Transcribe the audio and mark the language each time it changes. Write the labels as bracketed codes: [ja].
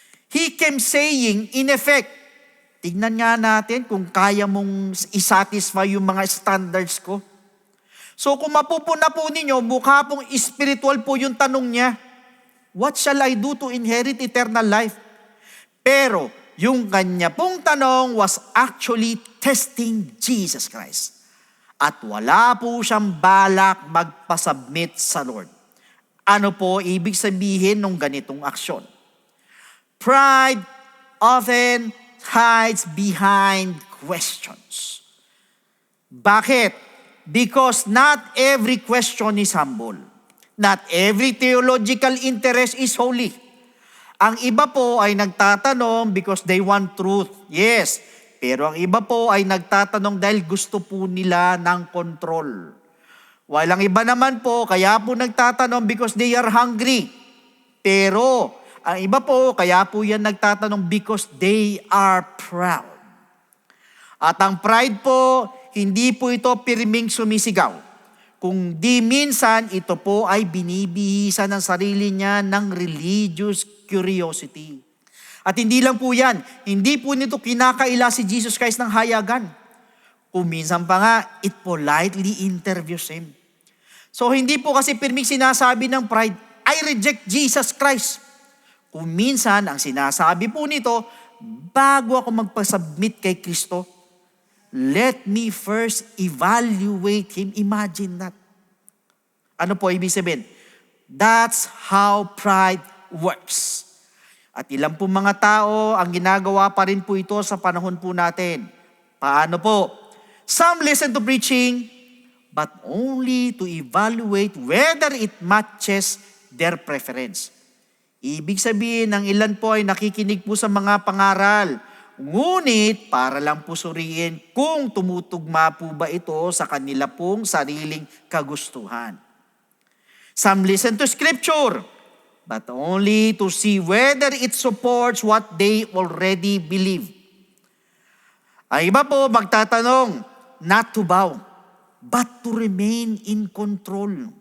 [en] He came saying, in effect, [tl] tignan nga natin kung kaya mong isatisfy yung mga standards ko. So kung mapupuna po ninyo, mukha pong spiritual po yung tanong niya. [en] What shall I do to inherit eternal life? [tl] Pero yung kanya pong tanong [en] was actually testing Jesus Christ. [tl] At wala po siyang balak magpasubmit sa Lord. Ano po ibig sabihin ng ganitong aksyon? [en] Pride often hides behind questions. [tl] Bakit? [en] Because not every question is humble. Not every theological interest is holy. [tl] Ang iba po ay nagtatanong [en] because they want truth. [tl] Yes, pero ang iba po ay nagtatanong dahil gusto po nila ng control. While ang iba naman po, kaya po nagtatanong [en] because they are hungry. [tl] Pero ang iba po, kaya po yan nagtatanong [en] because they are proud. [tl] At ang pride po, hindi po ito pirming sumisigaw. Kung di minsan, ito po ay binibihisa ng sarili niya ng religious curiosity. At hindi lang po yan, hindi po nito kinakaila si Jesus Christ ng hayagan. Kung minsan pa nga, [en] it politely interviews him. [tl] So hindi po kasi pirming sinasabi ng pride, [en] I reject Jesus Christ. [tl] Kung minsan, ang sinasabi po nito, bago ako magpasubmit kay Kristo, [en] let me first evaluate Him. Imagine that. [tl] Ano po ibig sabihin? [en] That's how pride works. [tl] At ilang po mga tao, ang ginagawa pa rin po ito sa panahon po natin. Paano po? [en] Some listen to preaching, but only to evaluate whether it matches their preference. [tl] Ibig sabihin, ang ilan po ay nakikinig po sa mga pangaral, ngunit para lang po suriin kung tumutugma po ba ito sa kanila pong sariling kagustuhan. [en] Some listen to Scripture, but only to see whether it supports what they already believe. [tl] Ang iba po magtatanong, [en] not to bow, but to remain in control.